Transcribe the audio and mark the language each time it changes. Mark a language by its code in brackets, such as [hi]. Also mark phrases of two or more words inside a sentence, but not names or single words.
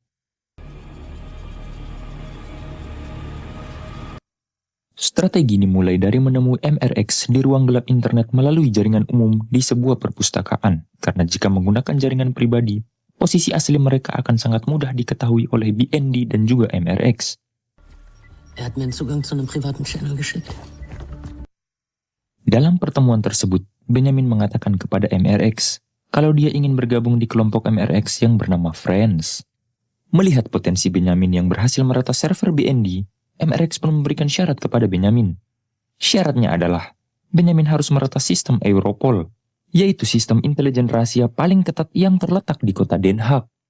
[id] Strategi dimulai dari menemui MRX di ruang gelap internet melalui jaringan umum di sebuah perpustakaan. Karena jika menggunakan jaringan pribadi, posisi asli mereka akan sangat mudah diketahui oleh BND dan juga MRX. [de] Er hat mir einen Zugang zu einem privaten Channel geschickt. [id] Dalam pertemuan tersebut, Benjamin mengatakan kepada MRX kalau dia ingin bergabung di kelompok MRX yang bernama Friends. Melihat potensi Benjamin yang berhasil meretas server BND, MRX pun memberikan syarat kepada Benjamin. Syaratnya adalah, Benjamin harus meretas sistem Europol, yaitu sistem intelijen rahasia paling ketat yang terletak di kota Den Haag.